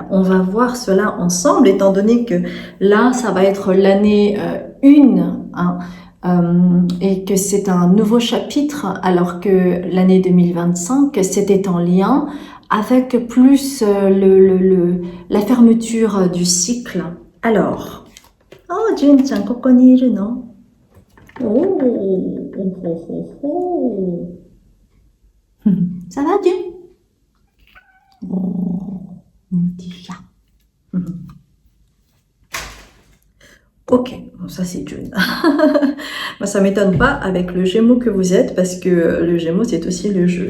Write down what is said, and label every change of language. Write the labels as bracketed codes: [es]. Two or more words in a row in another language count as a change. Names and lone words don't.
[fr] On va voir cela ensemble, étant donné que là, ça va être l'année 1, hein, et que c'est un nouveau chapitre, alors que l'année 2025, c'était en lien avec plus la fermeture du cycle. Alors, [ja] oh, Jin-chan, ここにいるの? Oh, oh, oh, oh, oh. [fr] Ça va, Jun? Oh, mon petit chat. Ok, bon, ça c'est June. Bah, ça m'étonne pas avec le Gémeaux que vous êtes, parce que le Gémeaux c'est aussi le jeu.